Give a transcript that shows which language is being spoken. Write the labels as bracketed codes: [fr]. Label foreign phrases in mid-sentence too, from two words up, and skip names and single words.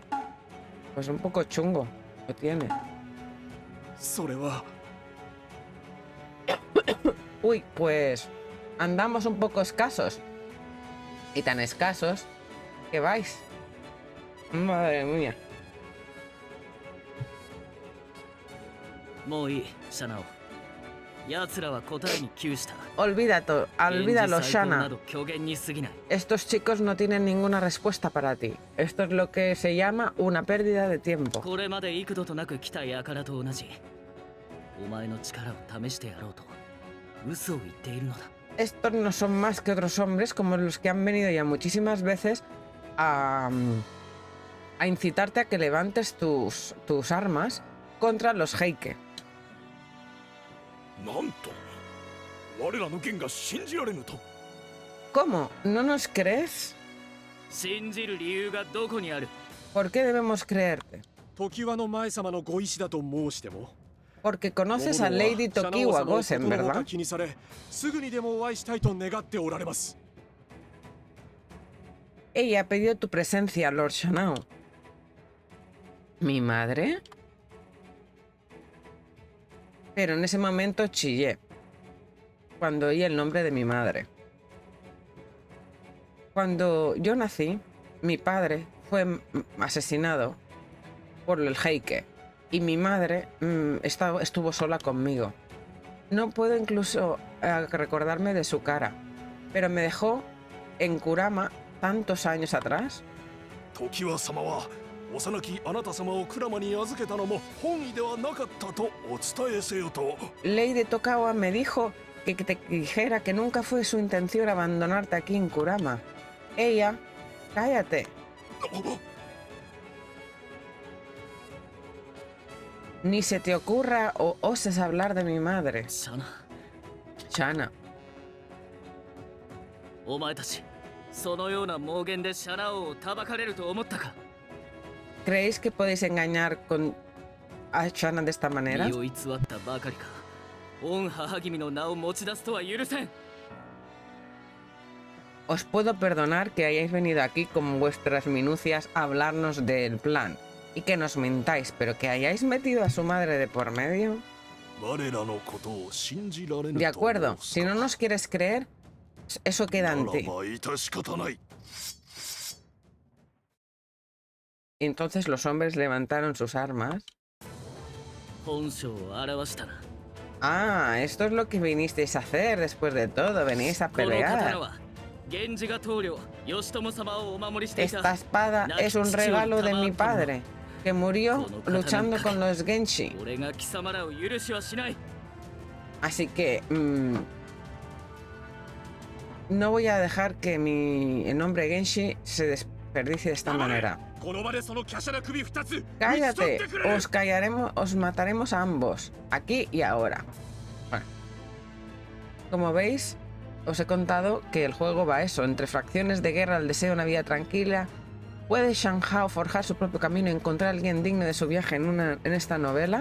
[es] Pues un poco chungo, lo tiene. [ja] それは [es] Uy, pues andamos un poco escasos. Y tan escasos que vais. Madre mía. [ja] もういい、シャナオ。奴らは答えに窮した。 [es] Olvídalo, [ja] 源氏再興な [es] Shana. [ja] ど虚言に過ぎない。 [es] Estos chicos no tienen ninguna respuesta para ti. Esto es lo que se llama una pérdida de tiempo. [ja] これまで幾度となく来た輩と同じ。お前の力を試してやろうと嘘を言っているのだ。 [es] Estos no son más que otros hombres como los que han venido ya muchísimas veces a incitarte a que levantes tus armas contra los Heike. [ja] なんと我らの言が信じられぬと。 [es] ¿Cómo? ¿No nos crees? [ja] 信じる理由がどこにある？ [es] ¿Por qué debemos creerte? [ja] 常盤の前様のご意志だと申しても。 [es] Porque conoces a Lady Tokiwa Gosen, ¿verdad? [ja] 気にされ、すぐにでもお会いしたいと願っておられます。 [es] Ella ha pedido tu presencia, Lord Shanao. ¿Mi madre? Pero en ese momento chillé cuando oí el nombre de mi madre. Cuando yo nací, mi padre fue asesinado por el Heike y mi madre estuvo sola conmigo. No puedo incluso recordarme de su cara. Pero me dejó en Kurama tantos años atrás. [ja] 常盤様は幼きあなた様をクラマに預けたのも本意ではなかったとお伝えせよと。 [es] Ley de Tokawa me dijo que te dijera que nunca fue su intención abandonarte aquí en Kurama. Ella, cállate. Ni se te ocurra o oses hablar de mi madre. [ja] シャナ [es] Chana. [ja] お前たちそのような妄言でシャナ王をたばかれると思ったか [es] ¿Creéis que podéis engañar a Chana de esta manera? [ja] 身を偽ったばかりか御母君の名を持ち出すとは許せん [es] Os puedo perdonar que hayáis venido aquí con vuestras minucias a hablarnos del plan y que nos mintáis, pero que hayáis metido a su madre de por medio. [ja] 我らのことを信じられぬと [es] De [ja] 申 [es] acuerdo, [ja] す [es] si [ja] か [es] no nos quieres creer, eso queda [ja] な [es] en [ja] ら [es] ti. [ja] ば致し方ない。 [es] Entonces los hombres levantaron sus armas. [ja] 本性を表したな [es] Ah, esto es lo que vinisteis a hacer después de todo, venís a [ja] この刀 [es] pelear. [ja] は源氏が棟梁義朝様をお守りしていた [es] Esta espada es un regalo de mi padre, que murió luchando con los Genshi. [ja] 俺が貴様らを許しはしない [es] Así que no voy a dejar que el nombre Genshi se desperdicie de esta manera. [ja] この場でその華奢な首二つ [es] Cállate, os callaremos, os mataremos a ambos, aquí y ahora. Bueno. Como veis, os he contado que el juego va a eso, entre fracciones de guerra, el deseo de una vida tranquila. ¿Puede Shang Hao forjar su propio camino y encontrar a alguien digno de su viaje en esta novela?